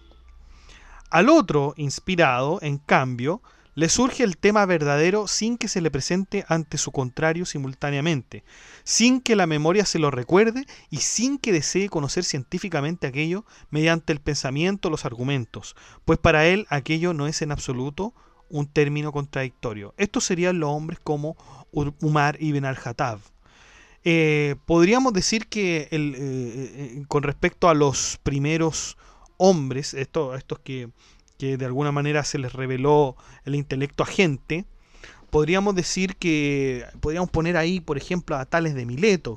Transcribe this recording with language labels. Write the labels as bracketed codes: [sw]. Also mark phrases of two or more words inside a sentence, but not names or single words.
[es] Al otro, inspirado, en cambio, le surge el tema verdadero sin que se le presente ante su contrario simultáneamente, sin que la memoria se lo recuerde y sin que desee conocer científicamente aquello mediante el pensamiento o los argumentos, pues para él aquello no es en absoluto un término contradictorio. Estos serían los hombres como Umar ibn al-Khattab. Podríamos decir que con respecto a los primeros hombres, estos que de alguna manera se les reveló el intelecto agente, podríamos decir que podríamos poner ahí, por ejemplo, a Tales de Mileto.